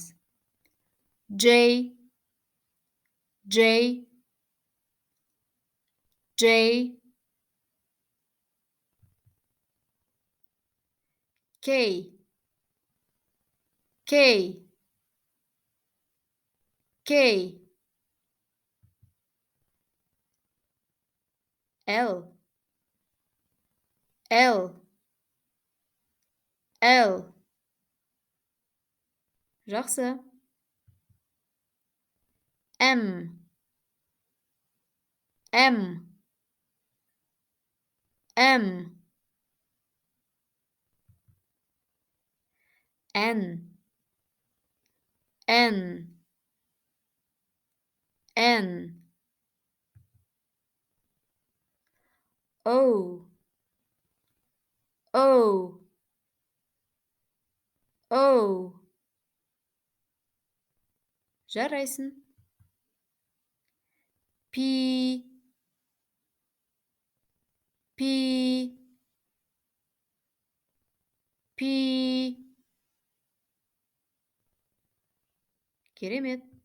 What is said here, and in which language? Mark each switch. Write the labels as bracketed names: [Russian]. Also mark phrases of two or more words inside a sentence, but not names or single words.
[English] J, J, J, K, K, K, L, L, L. [Kazakh] Жақсы. [English] M, M, M, N, N, N, O, O, O. Жарайсың. P, P, P. [Kazakh] Керемет.